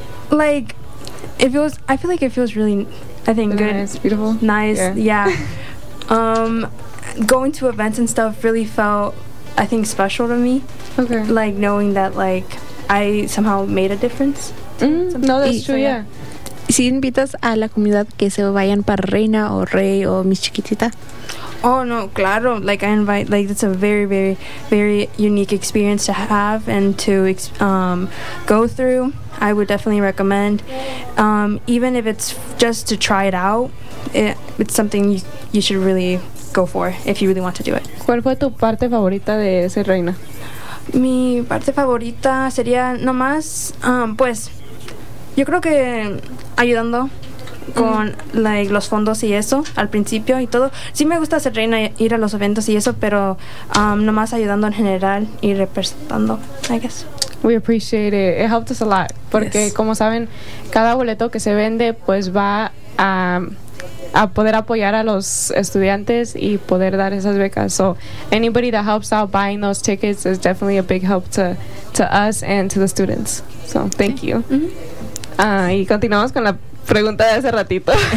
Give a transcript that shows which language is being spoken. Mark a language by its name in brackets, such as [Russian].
[English] Like, it feels, I feel like it feels really, I think, good. Nice, beautiful. Nice, yeah. going to events and stuff really felt, I think, special to me. Okay. Like, knowing that, like, I somehow made a difference. Mm-hmm. No, that's true, so, yeah. [Spanish] ¿Sí invitas a la comunidad que se vayan para reina o rey o mis chiquitita? Oh, no, claro. [English] Like, I invite, like, it's a very, very, very unique experience to have and to go through. I would definitely recommend. Even if it's just to try it out, it's something you should really go for if you really want to do it. [Spanish] ¿Cuál fue tu parte favorita de ser reina? Mi parte favorita sería nomás, pues, yo creo que ayudando con like, los fondos y eso al principio y todo. Sí me gusta ser reina, ir a los eventos y eso, pero nomás ayudando en general y representando, [English] I guess. We appreciate it. It helped us a lot. [Spanish] Porque, yes, como saben, cada boleto que se vende pues va a poder apoyar a los estudiantes y poder dar esas becas. [English] So anybody that helps out buying those tickets is definitely a big help to us and to the students. So thank you. [Spanish] Y continuamos con la pregunta de hace ratito.